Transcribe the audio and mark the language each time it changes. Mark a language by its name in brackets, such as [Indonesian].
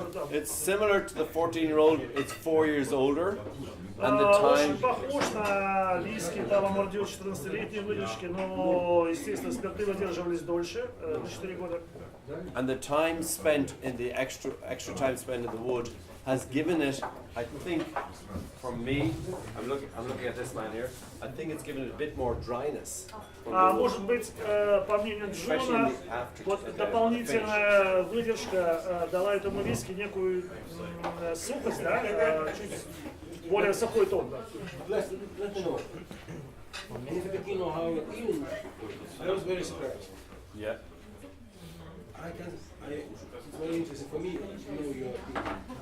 [English] It's similar to the 14-year-old. It's 4 years older, and the time. [Russian] Очень похож на виски Tullamore Dew 14-летней выдержки, но, естественно, спирты выдерживались дольше, на 4 года. [English] And the time spent in the extra time spent in the wood has given it, I think, for me, I'm looking at this man here. I think it's given it a bit more dryness. [Russian] Может быть, по мнению Джона, вот дополнительная выдержка дала этому виски некую сухость, да, чуть более сухой тон. [English] Let me know. And if you know how even I was very surprised. Yeah. It's very interesting for me to know your opinion.